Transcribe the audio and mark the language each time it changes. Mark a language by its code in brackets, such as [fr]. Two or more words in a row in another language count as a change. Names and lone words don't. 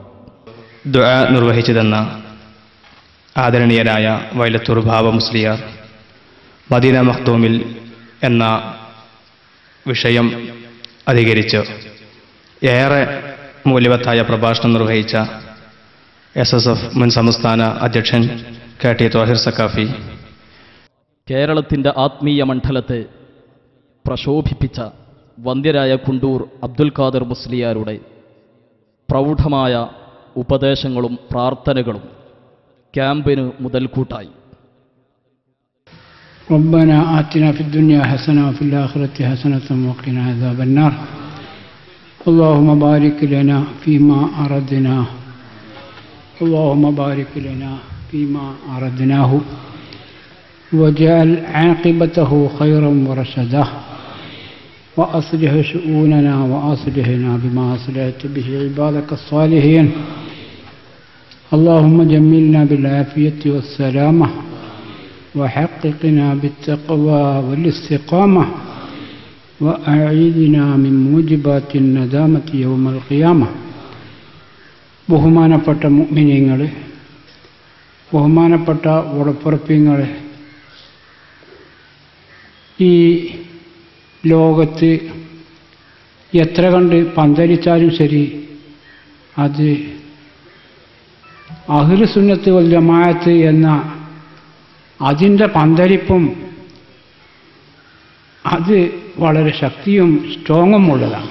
[ml] ദുആ നിർവഹിച്ചു തന്ന ആദരണീയനായ വൈലത്തൂർ ബാബ മുസ്ലിയാർ മദീന മഖ്ദൂമിൽ എന്ന വിഷയം അധികരിച്ച് ഏറെ മൂല്യവത്തായ പ്രഭാഷണം നിർവഹിച്ച SSF മുൻ സംസ്ഥാന അധ്യക്ഷൻ KT ത്വാഹിർ സഖാഫി, കേരളത്തിൻ്റെ ആത്മീയ മണ്ഡലത്തെ പ്രശോഭിപ്പിച്ച വന്ദ്യരായ കുണ്ടൂർ അബ്ദുൽ ഖാദർ മുസ്ലിയാരുടെ പ്രൗഢമായ ഉപദേശങ്ങളും പ്രാർത്ഥനകളും ക്യാമ്പിന് മുതൽക്കൂട്ടായി. [ar] ربنا آتنا في الدنيا حسنة وفي الآخرة حسنة وقنا عذاب النار. اللهم بارك لنا فيما أردنا، اللهم بارك لنا فيما أردناه واجعل عاقبته خيرا ورشدا، وأصلح شؤوننا وأصلحنا بما أصلحت به عبادك الصالحين. اللهم جملنا بالعافية والسلامة، وحققنا بالتقوى والاستقامة، وأعيذنا من موجبات الندامة يوم القيامة. [ml] ബഹുമാനപ്പെട്ട മുഅ്മിനീങ്ങളെ, ബഹുമാനപ്പെട്ട ഉടപ്പുറപ്പിങ്ങളെ, ഈ ലോകത്ത് എത്ര കണ്ട് പന്തലിച്ചാലും ശരി, അത് അഹ്ലു സുന്നത്ത് വൽ ജമാഅത്ത് എന്ന അതിൻ്റെ പന്തലിപ്പും അത് വളരെ ശക്തിയും സ്ട്രോങ്ങും ഉള്ളതാണ്.